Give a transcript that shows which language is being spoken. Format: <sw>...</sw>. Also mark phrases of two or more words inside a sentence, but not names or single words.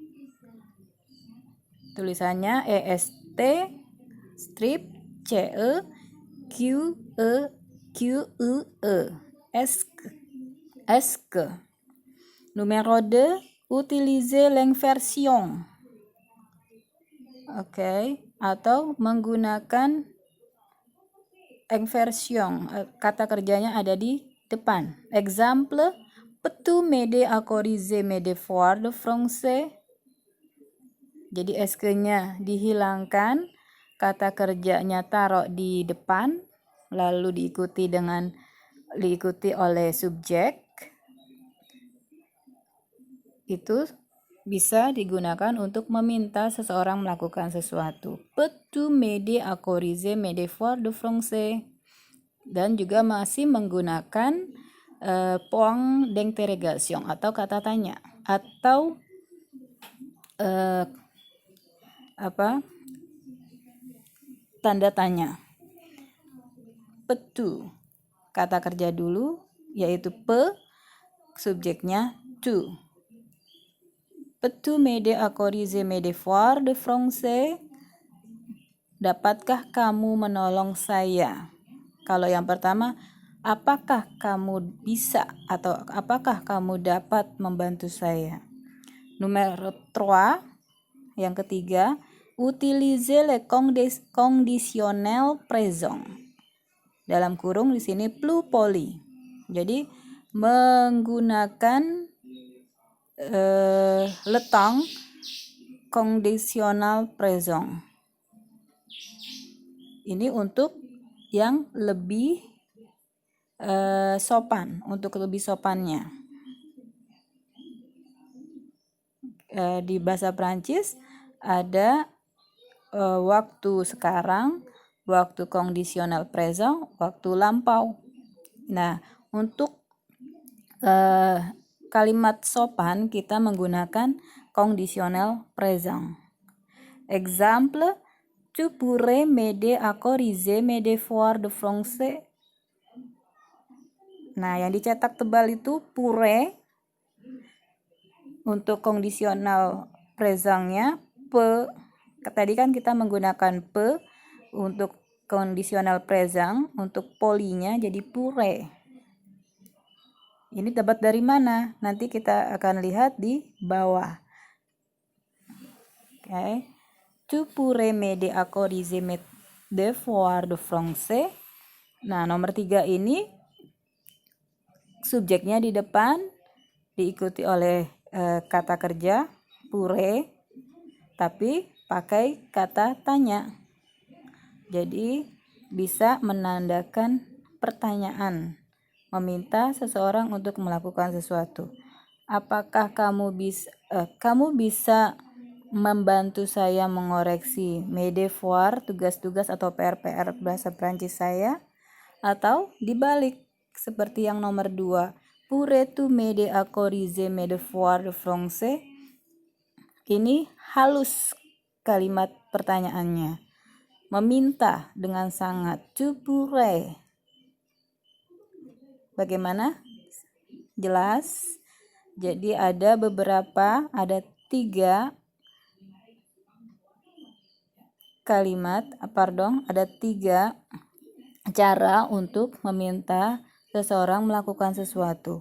<id>Tulisannya est strip ce q e est que.</id> <fr>Numéro 2, utiliser l'inversion.</fr> <id>Oke, atau menggunakan inversion, kata kerjanya ada di depan.</id> <fr>Exemple, peux-tu m'aider à corriger mes devoirs de français?</fr> <id>Jadi est-ce-nya dihilangkan, kata kerjanya taruh di depan, lalu diikuti oleh subjek. Itu bisa digunakan untuk meminta seseorang melakukan sesuatu.</id> <fr>Peux-tu m'aider à corriger mes devoirs de français?</fr> <id>Dan juga masih menggunakan</id> <fr>point d'interrogation</fr> <id>atau kata tanya atau tanda tanya.</id> <fr>Peux-tu,</fr> <id>kata kerja dulu, yaitu pe, subjeknya tu.</id> <fr>Peux-tu m'aider à corriger mes devoirs de français?</fr> <id>Dapatkah kamu menolong saya? Kalau yang pertama, apakah kamu bisa atau apakah kamu dapat membantu saya? Nomor 3, yang ketiga,</id> <fr>utiliser le conditionnel présent.</fr> <id>Dalam kurung di sini</id> <fr>plus poli.</fr> <id>Jadi menggunakan</id> <fr>le temps conditional présent.</fr> <id>Ini untuk yang lebih sopan, untuk lebih sopannya. Di bahasa Prancis ada waktu sekarang, waktu</id> <fr>conditional présent,</fr> <id>waktu lampau. Nah, untuk kalimat sopan kita menggunakan</id> <fr>conditional présent. Exemple, tu pourrais m'aider à corriger mes devoirs de français.</fr> <id>Nah, yang dicetak tebal itu pourrait. Untuk</id> <fr>conditional présentnya</fr> <id>pe. Tadi kan kita menggunakan pe untuk</id> <fr>conditional présent,</fr> <id>untuk polinya jadi pourrait. Ini dapat dari mana? Nanti kita akan lihat di bawah. Okay.</id> <fr>Tu pourrais m'aider à corriger mes devoirs de français.</fr> <id>Nah, nomor 3 ini subjeknya di depan diikuti oleh kata kerja pourrait, tapi pakai kata tanya. Jadi bisa menandakan pertanyaan, meminta seseorang untuk melakukan sesuatu. Apakah kamu bisa membantu saya mengoreksi</id> <fr>mes devoirs,</fr> <id>tugas-tugas atau PR-PR bahasa Prancis saya? Atau dibalik seperti yang nomor 2,</id> <fr>pourrais-tu m'aider à corriger mes devoirs de français?</fr> <id>Ini halus kalimat pertanyaannya. Meminta dengan sangat.</id> <fr>Tu pourrais.</fr> <id>Bagaimana? Jelas? Jadi ada 3 kalimat, ada 3 cara untuk meminta seseorang melakukan sesuatu.</id>